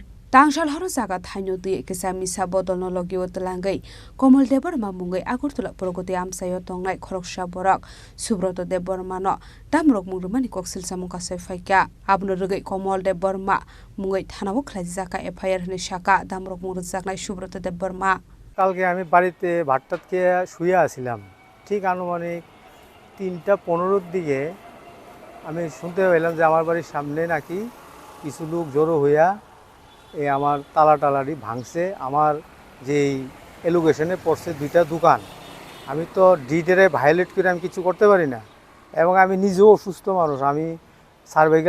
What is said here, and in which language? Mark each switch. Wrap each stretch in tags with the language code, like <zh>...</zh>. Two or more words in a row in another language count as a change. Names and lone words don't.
<trp>Tangsal haro jaga thaino tui kisa misa bodol no logiyo tlangai Komol Deborma mungoi Agartala Progoti Amsayo tongnai khoroksa borok Subroto Deborma no damrok mungrumani koksil samung kasai faika abno rugai Komol Deborma mungoi thanao khlaijak ka fire hne shaka damrok mungrujaknai Subroto Deborma</trp> <bn>কালকে আমি বাড়িতে ভাতটাত খেয়ে শুয়ে আছিলাম ঠিক আনুমানিক 3:15 দিকে আমি শুনতে পেলাম যে আমার বাড়ির সামনে নাকি কিছু লোক জড়ো হইয়া এই আমার তালাটালারি ভাঙছে আমার যেই এলোকেশনে পড়ছে দুইটা দোকান আমি তো ডিটেরে ভায়োলেট করে আমি কিছু করতে পারি না এবং আমি নিজেও অসুস্থ মানুষ আমি সার্ভাইকাল</bn>